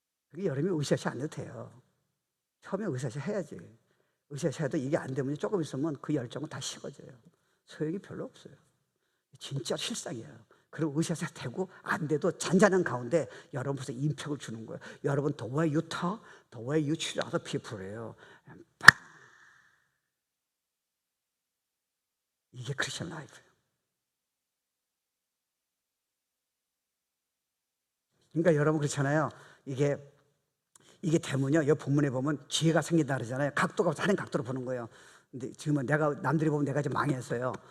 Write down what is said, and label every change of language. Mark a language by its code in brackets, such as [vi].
[ko] 그게 여름에 으쌰으쌰 안 해도 돼요. 처음에 으쌰으쌰 해야지. 으쌰으쌰 해도 이게 안 되면 조금 있으면 그 열정은 다 식어져요. 소용이 별로 없어요. 진짜 실상이에요. 그리고 으쌰으쌰 되고 안 돼도 잔잔한 가운데 여러분 벌써 임팩을 주는 거예요. 여러분 [en] the way you talk, the way you treat other people예요. [ko] 이게 크리스천 라이프예요. 그러니까 여러분 그렇잖아요. 이게 되면요, 이 본문에 보면 지혜가 생긴다 그러잖아요. 각도가 다른 각도로 보는 거예요. 근데 지금은 남들이 보면 내가 좀 망했어요.